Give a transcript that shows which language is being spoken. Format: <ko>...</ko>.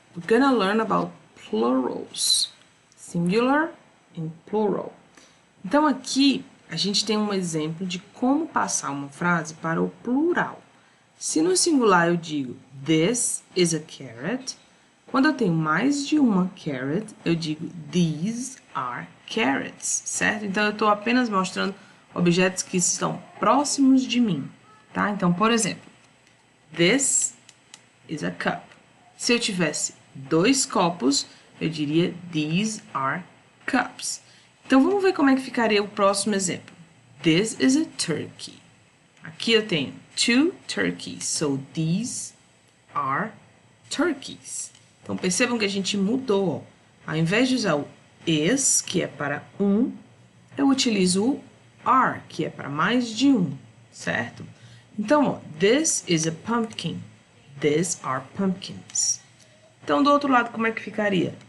<en>We're gonna learn about plurals, singular and plural.</en> <pt>Então aqui a gente tem um exemplo de como passar uma frase para o plural. Se no singular eu digo</pt> <en>this is a carrot,</en> <pt>quando eu tenho mais de uma carrot, eu digo</pt> <en>these are carrots,</en> <pt>certo? Então eu estou apenas mostrando objetos que estão próximos de mim, tá? Então, por exemplo,</pt> <en>this is a cup.</en> <pt>Se eu tivesse 2 copos, eu diria</pt> <en>these are cups.</en> <pt>Então vamos ver como é que ficaria o próximo exemplo.</pt> <en>This is a turkey.</en> <pt>Aqui eu tenho 2 turkeys,</pt> <en>so these are turkeys.</en> <pt>Então percebam que a gente mudou. Ao invés de usar o is, que é para um, eu utilizo o are, que é para mais de um, certo? Então, ó,</pt> <en>this is a pumpkin. These are pumpkins.</en> <pt>Então, do outro lado, como é que ficaria?</pt>